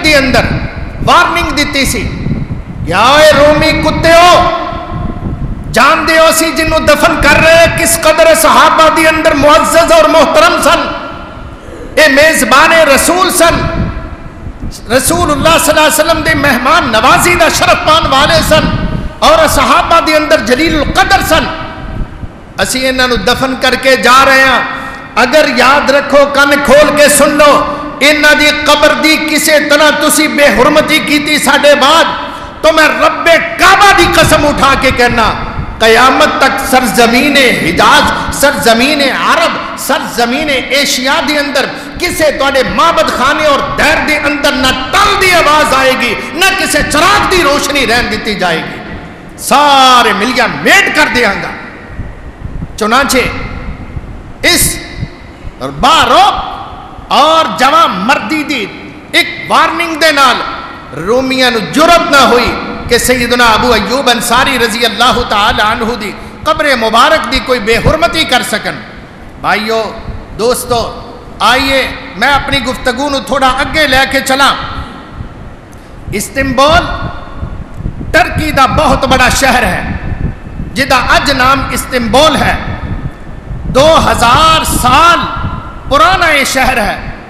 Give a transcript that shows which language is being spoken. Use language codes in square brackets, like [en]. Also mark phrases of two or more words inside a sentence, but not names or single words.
[pa] دی اندر وارننگ دیتی سی کہ آئے رومی کتے ہو، جان دے ہو سی جنہوں دفن کر رہے کس قدر صحابہ دی اندر معزز اور محترم سن، اے میزبان رسول سن، [ar] رسول اللہ صلی اللہ علیہ وسلم [pa] دے مہمان نوازی دا شرف پان والے سن، اور صحابہ دی اندر جلیل القدر سن، اسی انہوں دفن کر کے جا رہے ہیں۔ اگر یاد رکھو، کن کھول کے سن لو، انہاں دی قبر دی کسے طرح تسی بے حرمتی کیتی ساڈے بعد، تو میں رب کعبہ دی قسم اٹھا کے کہنا قیامت تک سرزمین حجاز، سرزمین عرب، سرزمین ایشیا دی اندر کسے توڑے معبد خانے اور دیر دی اندر نہ ٹل دی آواز آئے گی، نہ کسے چراغ دی روشنی رہن دیتی جائے گی، سارے ملیا میٹ کر دیا گا۔ چنانچہ اس بارو اور جوان مردی دی ایک وارننگ دے نال رومیاں نو جرت نہ ہوئی کہ سیدنا ابو ایوب انصاری [ar] رضی اللہ تعالی عنہ [pa] دی قبر مبارک دی کوئی بے حرمتی کر سکن۔ بھائیو دوستو، آئیے میں اپنی گفتگو نو تھوڑا اگے لے کے چلا۔ استنبول ترکی دا بہت بڑا شہر ہے جدا اج نام استنبول ہے، 2000 سال پرانا یہ شہر ہے۔